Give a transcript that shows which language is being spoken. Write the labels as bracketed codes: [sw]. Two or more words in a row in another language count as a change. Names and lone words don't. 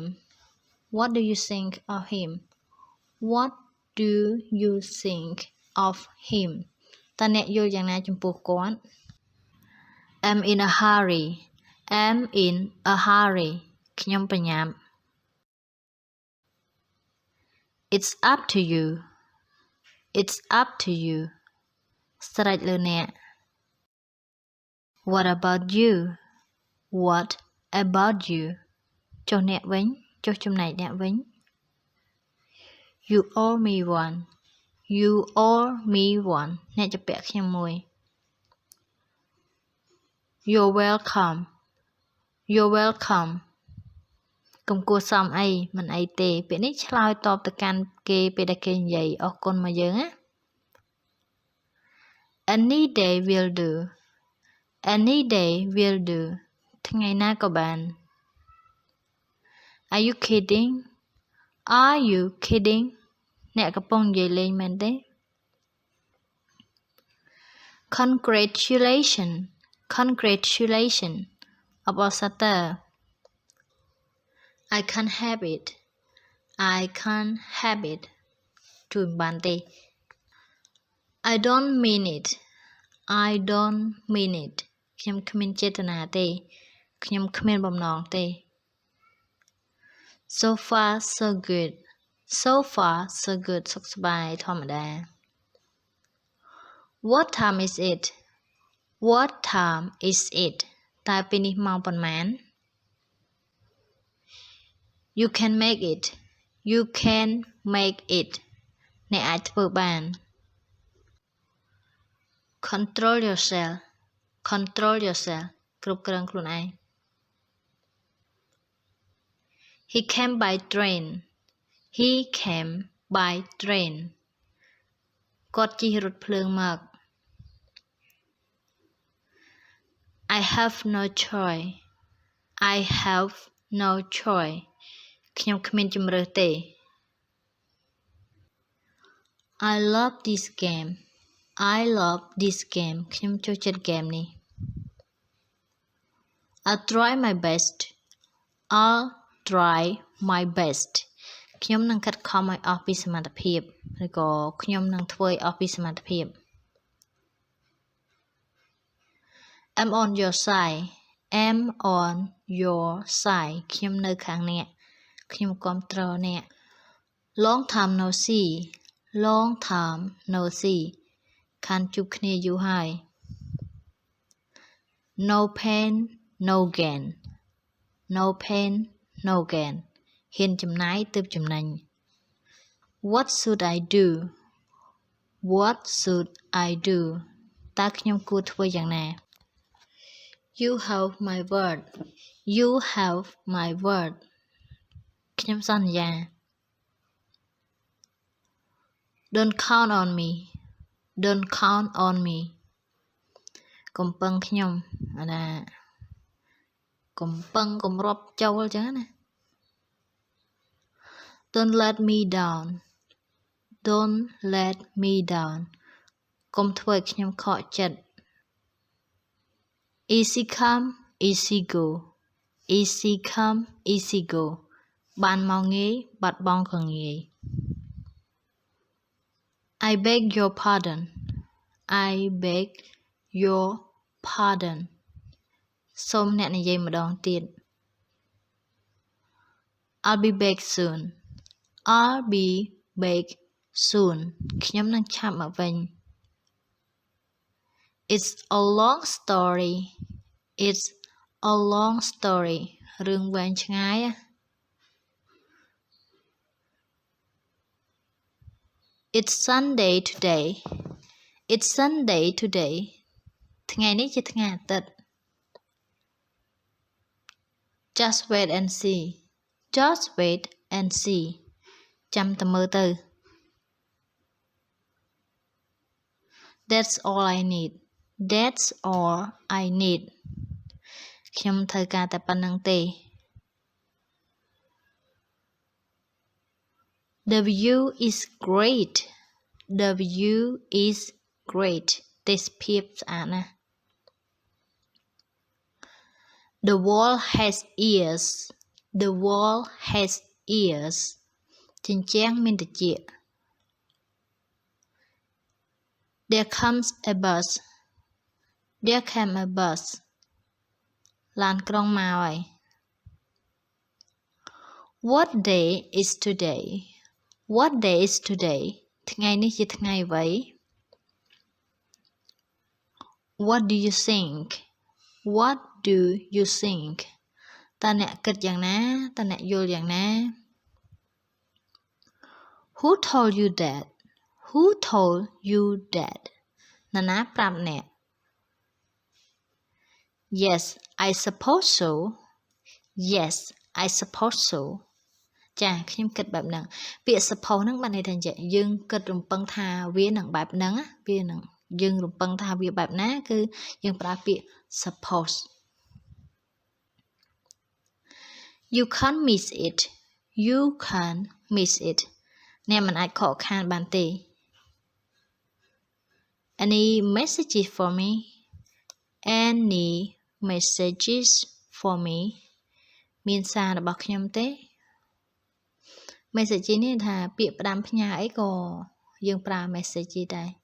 [en] What do you think of him? What do you think of him? [km] តើអ្នកយល់យ៉ាងណាចំពោះគាត់ [en] I'm in a hurry. I'm in a hurry. [km] ខ្ញុំប្រញាប់ [en] It's up to you. It's up to you. [km] ស្រេចលើអ្នក [en] What about you What about you [km] ចុះអ្នកវិញចុះចំណែកអ្នកវិញ [en] You owe me one You owe me one [km] អ្នកจะពាក់ខ្ញុំមួយ [en] You're welcome You're welcome [km] កុំគួរសមអីមិនអីទេពាក្យនេះឆ្លើយតបទៅកាន់គេពេលដែលគេនិយាយអរគុណមកយើងណា [en] Any day will do Any day will do [km] ថ្ងៃណាក៏បាន [en] Are you kidding Are you kidding [km] អ្នកកំពុងនិយាយលេងមែនទេ [en] Congratulations Congratulations អបអរសាទរ I can't have it I can't have it [km] ជួយមិនបានទេ [en] I don't mean it I don't mean it [km] ខ្ញុំគ្មានចេតនាទេខ្ញុំគ្មានបំណងទេ [en] So far so good So far so good [km] សុខសប្បាយធម្មតា [en] What time is it What time is it [km] តើពេលនេះម៉ោងប៉ុន្មាន [en] You can make it You can make it [km] អ្នកអាចធ្វើបាន [en] Control yourself Control yourself [km] គ្រប់គ្រងខ្លួនឯង [en] He came by train He came by train [km] គាត់ជិះរថភ្លើងមក [en] I have no choice I have no choice [km] ខ្ញុំគ្មានជម្រើសទេ [en] I love this game I love this game [km] ខ្ញុំចូលចិត្តហ្គេមនេះ [en] I'll try my best I'll try my best [km] ខ្ញុំនឹងខិតខំឲ្យអស់ពីសមត្ថភាពឬក៏ខ្ញុំនឹងធ្វើឲ្យអស់ពីសមត្ថភាព [en] I'm on your side I'm on your side [km] ខ្ញុំនៅខាងអ្នកខ្ញុំគាំទ្រអ្នក [en] Long time no see Long time no see [km] ខានជួបគ្នាយូរហើយ [en] No pain no gain No pain no gain [km] ហ៊ានចំណាយទើបចំណេញ [en] What should I do What should I do [km] តើខ្ញុំគួរធ្វើយ៉ាងណា [en] You have my word You have my word [km] ខ្ញុំសន្យា [en] Don't count on me Don't count on me [km] កុំពឹងខ្ញុំអាណាកុំពឹងកុំរាប់ចូលចឹងណា [en] Don't let me down Don't let me down [km] កុំធ្វើឲ្យខ្ញុំខកចិត្ត [en] Easy come easy go Easy come easy go [km] បានមកងាយបាត់បង់ក៏ងាយ [en] I beg your pardon I beg your pardon [km] សូមអ្នកនិយាយម្ដងទៀត [en] I'll be back soon I'll be back soon [km] ខ្ញុំនឹងឆាប់មកវិញ [en] It's a long story It's a long story [km] រឿងវែងឆ្ងាយ [en] It's Sunday today It's Sunday today [km] ថ្ងៃនេះជាថ្ងៃអាទិត្យ [en] Just wait and see Just wait and see [km] ចាំតែមើលទៅ [en] That's all I need That's all I need [km] ខ្ញុំត្រូវការតែប៉ុណ្្នឹងទេ [en] The view is great The view is great [km] ទេសភាពស្អាតណាស់ [en] The wall has ears The wall has ears [km] ជញ្ជាំងមានត្រចៀក [en] There comes a bus There came a bus [km] ឡានក្រុងមកហើយ [en] What day is today What day is today [km] ថ្ងៃនេះជាថ្ងៃអ្វី [en] What do you think What do you think [km] តើអ្នកគិតយ៉ាងណាតើអ្នកយល់យ៉ាងណា [en] Who told you that Who told you that [km] នរណាប្រាប់អ្នក [en] Yes I suppose so Yes I suppose so [km] ចាខ្ញុំគិតបែបហ្នឹងពាក្យ suppose ហ្នឹងបានន័យថាយើងគិតរំពឹងថាវានឹងបែបហ្នឹងវានឹងយើងរំពឹងថាវាបែបណាគឺយើងប្រើពាក្យ suppose [en] You can't miss it You can't miss it [km] អ្នកមិនអាចខកខានបានទេ [en] Any messages for me Any messages for me [km] មានសាររបស់ខ្ញុំទេ message នេះថាពាក្យផ្ដាំផ្ញើអីក៏យើងប្រើ message ដែរ